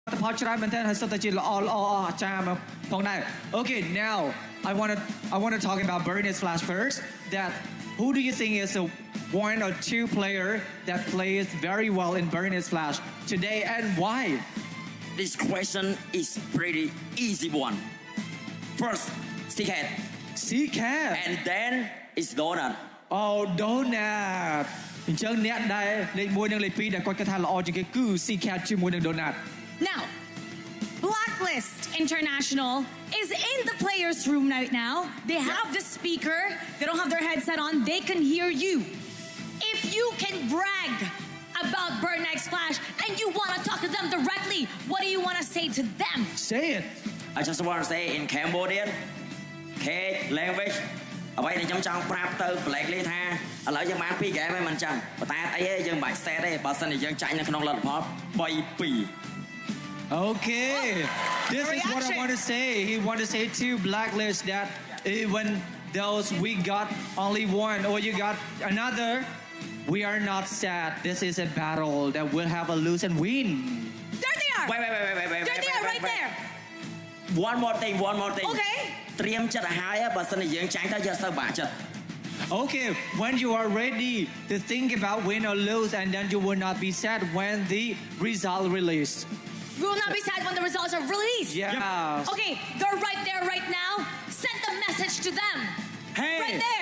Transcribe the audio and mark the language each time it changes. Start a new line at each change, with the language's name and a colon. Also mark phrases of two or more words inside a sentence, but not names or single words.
Khmer: ផលច្រើនមែនទែនហើយសុទ្ធតែជាល្អចាមផងដែរ
English: Okay now I want to talk about Burnet's Flash first that who do you think is the one or two player that plays very well in Burnet's Flash today and why This question is pretty easy one. First, Seacat. Seacat And then it's Donut.
Khmer: Oh Donut អញ្ចឹងអ្នកដែលលេខ1និងលេខ2ដែលគាត់គិតថាល្អជាងគេគឺ Seacat ជាមួយនឹង Donut
English: Now, Blacklist International is in the players' room right now. They have the speaker. They don't have their headset on. They can hear you. If you can brag about Burn X Flash and you want to talk to them directly, what do you want to say to them? Say it. I just want to say in Cambodian, K language.
Khmer: អ្វីដែលខ្ញុំចង់ប្រាប់ទៅ Blacklist ថាឥឡូវយើងបាន2 game ហើយមិនចឹងប៉ុន្តែអីទេយើងមិនបាច់ set ទេបើសិនជាយើងចាញ់នៅក្នុងលទ្ធផល 3-2
English: Okay, this is what I want to say. He want to say to Blacklist that when those we got only one or you got another, we are not sad. This is a battle that will have a lose and win. There they are. Wait. There they are right there. One more thing. Okay.
Khmer: ត្រៀមចិត្តឲ្យហើយបើសិនជាយើងចាញ់ទៅយើងទៅបាក់ចិត្ត
English: Okay, when you are ready to think about win or lose and then you will not be sad when the result released. We will not be sad when the results are released. Yeah. Okay, they're right there right now. Send the message to them. Hey, right there.